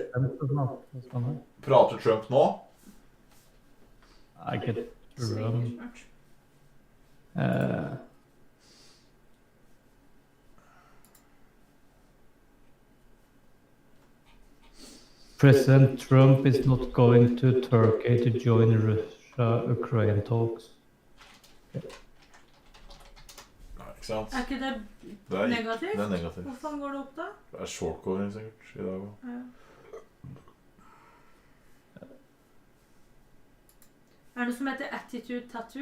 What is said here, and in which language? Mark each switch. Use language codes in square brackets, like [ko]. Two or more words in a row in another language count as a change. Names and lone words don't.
[no] Prater Trump nå? Nei, ikke Trump. [en] President Trump is not going to Turkey to join Russia-Ukraine talks. [no] Nei, ikke sant? Er ikke det negativt? Det er negativt. Hvor faen går det opp da? Det er shortcoding sikkert i dag også. Ja. Er det noe som heter Attitude Tattoo?